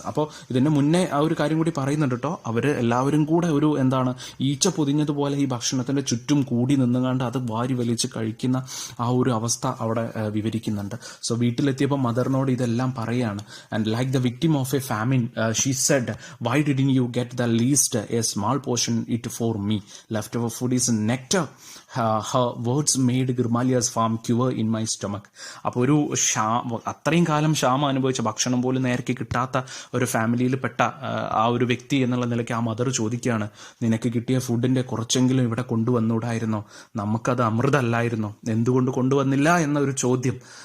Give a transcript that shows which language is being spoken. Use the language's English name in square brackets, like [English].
[Malayalam] അപ്പോൾ ഇതിന് മുന്നേ ആ ഒരു കാര്യം കൂടി പറയുന്നുണ്ട് കേട്ടോ. അവർ എല്ലാവരും കൂടെ ഒരു ഈച്ച പൊതിഞ്ഞതുപോലെ ഈ ഭക്ഷണത്തിന്റെ ചുറ്റും കൂടി നിന്നുകൊണ്ട് അത് വാരി വലിച്ച് കഴിക്കുന്ന ആ ഒരു അവസ്ഥ അവിടെ വിവരിക്കുന്നുണ്ട്. [English] so [Malayalam] വീട്ടിലെത്തിയപ്പോൾ മദറിനോട് ഇതെല്ലാം പറയാണ്. [English] And like the victim of a famine she said, why didn't you get the least a small portion it for me? Left over food is nectar. her words made Girmalia's farm cure in my stomach. [Malayalam] അപ്പോൾ അത്രയും കാലം ക്ഷാമം അനുഭവിച്ച, ഭക്ഷണം പോലും നേരത്തെ കിട്ടാത്ത ഒരു ഫാമിലിയിൽ പെട്ട ആ ഒരു വ്യക്തി എന്നുള്ള നിലയ്ക്ക് ആ മദർ ചോദിക്കുകയാണ്, നിനക്ക് കിട്ടിയ ഫുഡിന്റെ കുറച്ചെങ്കിലും ഇവിടെ കൊണ്ടുവന്നൂടായിരുന്നോ? നമുക്കത് അമൃതല്ലായിരുന്നോ? എന്തുകൊണ്ട് കൊണ്ടുവന്നില്ല എന്നൊരു ചോദ്യം.